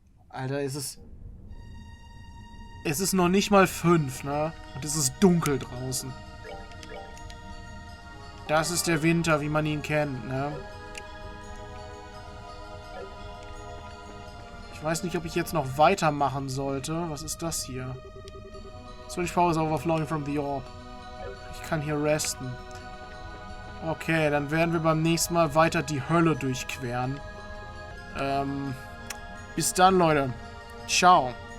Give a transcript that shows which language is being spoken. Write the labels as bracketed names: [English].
[German] Alter, es ist noch nicht mal 5, ne? Und es ist dunkel draußen. Das ist der Winter, wie man ihn kennt, ne? Ich weiß nicht, ob ich jetzt noch weitermachen sollte. Was ist das hier? [English] Switch power is overflowing from the orb. [German] Ich kann hier resten. Okay, dann werden wir beim nächsten Mal weiter die Hölle durchqueren. Bis dann, Leute. Ciao.